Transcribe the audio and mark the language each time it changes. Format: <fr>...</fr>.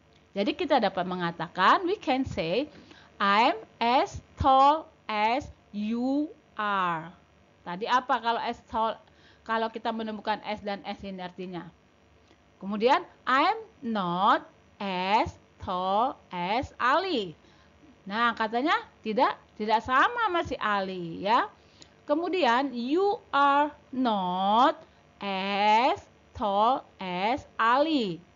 <id>Jadi kita dapat mengatakan,</id> <en>we can say, I'm as tall as you are.</en> <id>Tadi apa kalau</id> <en>as tall?</en> <id>Kalau kita menemukan S dan S ini artinya. Kemudian,</id> <en>I'm not as tall as Ali.</en> <id>Nah, katanya tidak sama sama si Ali ya. Kemudian,</id> <en>you are not as tall as Ali.</en>